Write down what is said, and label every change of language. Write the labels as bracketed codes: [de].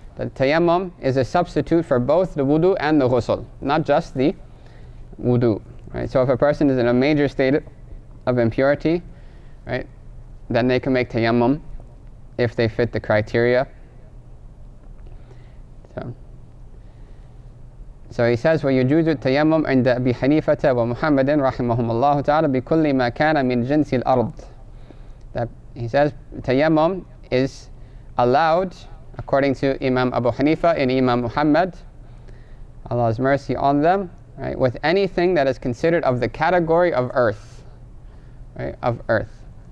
[en] The tayammum is a substitute for both the wudu and the ghusl, not just the wudu. Right? So if a person is in a major state of impurity, right, then they can make tayammum if they fit the criteria. So he says, [ar] وَيُجُوزُ التَّيَمُّمْ عِنْدَ أَبِي حَنِيفَةَ وَمُحَمَّدٍ رَحِمَهُمُ اللَّهُ تَعَالَى بِكُلِّ مَا كَانَ مِنْ جِنْسِ الْأَرْضِ. [en] That he says tayammum is allowed, according to Imam Abu Hanifa and Imam Muhammad, Allah's mercy on them, right, with anything that is considered of the category of earth, right, of earth.